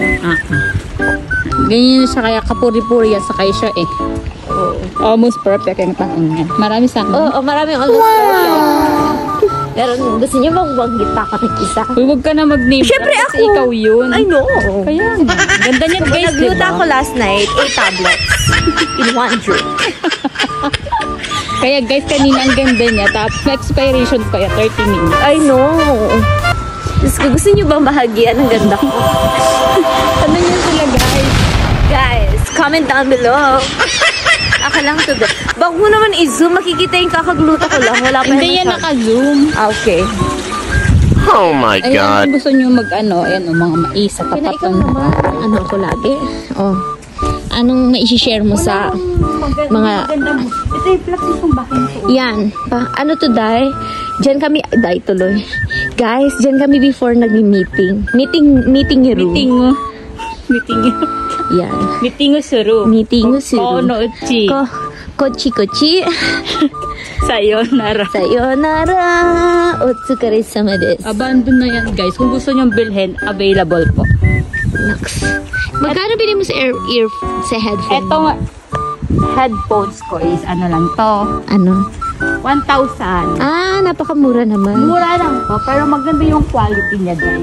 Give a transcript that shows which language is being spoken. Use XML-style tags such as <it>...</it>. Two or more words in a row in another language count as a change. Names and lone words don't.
<tl>Ganyan siya kaya kapuri-puri yan sa kayo siya eh.</tl> <en>Almost perfect</en> <tl>yung taong yan. Marami sa akin. Oo, maraming</tl> <en>almost perfect.</en> <tl>Pero gusto niyo bang magbagit ako ng isa? Huwag ka na mag-name. Siyempre kasi ako. ikaw yun.</tl> <en>I know.</en> <tl>Kaya nga. Ganda niyan guys, Nagluto diba? ako</tl> <en>last night, 8 tablets. In one drink.</en> <tl>Kaya guys, kanina ang ganda niya. Tapos na-expiration pa ya 30 minutes.</tl> <en>I know.</en> <tl>Gusto niyo bang bahagian ang ganda ko? Ano yun sila guys?</tl> <en>Guys, comment down below.</en> <tl>Ako lang to. Bak mo naman i-zoom. Makikita yung kakagluto ko lang. Wala pa Hindi yan masyado. naka-zoom. Ah, okay.</tl> <en>Oh my</en> <tl>Ayan,</tl> <en>God.</en> <tl>kung gusto nyo mag-ano, ayan o, mga mais sa tapat Ikaw ng... naman. Ano ako lagi? Oh. Anong mai-share mo sa mga... Ito yung plastic kong bahay ko. Yan. Ano to, Day? Diyan kami... Day, tuloy. Guys, diyan kami before nag-meeting.</tl> <en>Meeting room.</en> <tl>Meeting Yan.</tl> <ja>suru. ミーティングする. この家. Kochi. Sayonara. Sayonara. お疲れ様です.</ja> <tl>Abandon na yan, guys. Kung gusto nyo bilhin, available po. Naks. Magkano bilhin mo sa sa headphone? Ito nga, headphones ko is ano lang to. Ano? 1,000. Ah, napakamura naman. Mura lang po, pero maganda yung quality niya, guys.</tl>